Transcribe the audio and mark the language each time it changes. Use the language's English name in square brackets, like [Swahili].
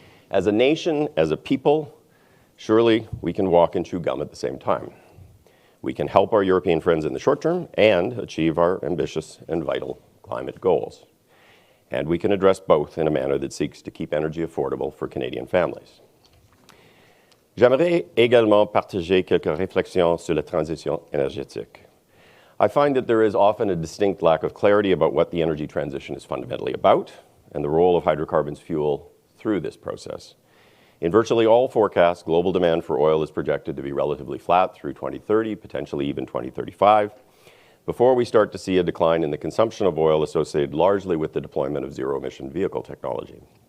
[English] As a nation, as a people, surely we can walk and chew gum at the same time. We can help our European friends in the short term and achieve our ambitious and vital climate goals. And we can address both in a manner that seeks to keep energy affordable for Canadian families. [French] J'aimerais également partager quelques réflexions sur la transition énergétique. [English] I find that there is often a distinct lack of clarity about what the energy transition is fundamentally about and the role of hydrocarbons fuel through this process. In virtually all forecasts, global demand for oil is projected to be relatively flat through 2030, potentially even 2035, before we start to see a decline in the consumption of oil associated largely with the deployment of zero-emission vehicle technology.